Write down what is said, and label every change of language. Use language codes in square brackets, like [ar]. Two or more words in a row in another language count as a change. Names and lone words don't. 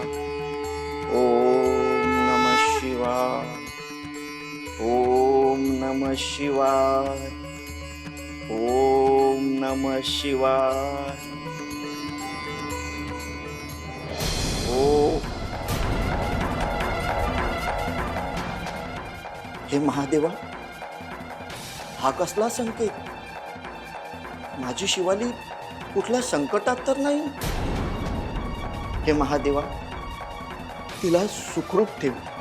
[sa] ओम नमः शिवाय. ओम नमः शिवाय. ओम नमः शिवाय. ओम. [mr] हे महादेवा, हा कसला संकेत? माझी शिवाली कुठल्या संकटात तर नाही? हे महादेवा, तिला सुखरूप ठेव.